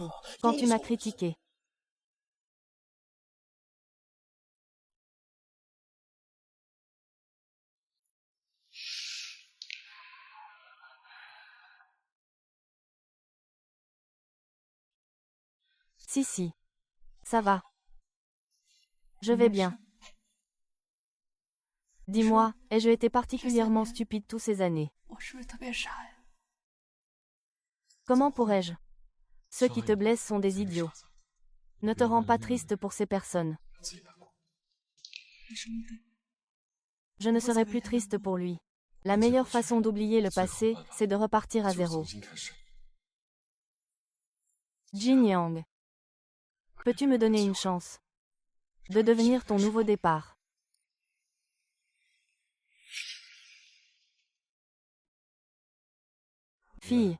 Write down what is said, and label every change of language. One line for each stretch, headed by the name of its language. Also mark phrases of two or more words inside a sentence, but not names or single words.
French: Quand tu m'as critiqué. Si. Ça va. Je vais bien. Dis-moi, ai-je été particulièrement stupide toutes ces années?
Chinese: 我是不是特别傻呀？
French: Comment pourrais-je? Ceux qui te blessent sont des idiots. Ne te rends pas triste pour ces personnes.
Chinese: 为什么呢？
French: Je ne serai plus triste pour lui. La meilleure façon d'oublier le passé, c'est de repartir à zéro. Jin Yang. Peux-tu me donner une chance de devenir ton nouveau départ? Fille.